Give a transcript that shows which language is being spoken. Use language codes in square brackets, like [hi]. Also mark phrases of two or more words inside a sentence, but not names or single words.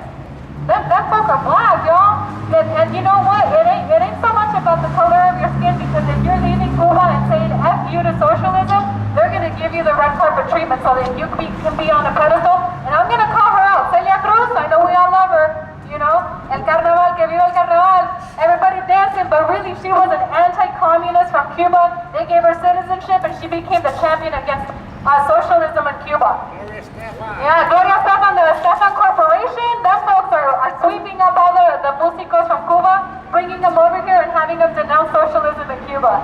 [en] Them folk are black, y'all. And you know what? It ain't so much about the color of your skin, because if you're leaving Cuba and saying F you to socialism, they're going to give you the red carpet treatment so that you can be on a pedestal. And I'm going to call her out. Celia Cruz, I know we all love her. [es] El carnaval, que viva el carnaval. [en] Everybody dancing, but really she was an anti-communist from Cuba. They gave her citizenship and she became the champion against socialism in Cuba. Yeah, Gloria Estefan, the Estefan Corporation, them folks are sweeping up all the músicos from Cuba, bringing them over here and having them denounce socialism in Cuba.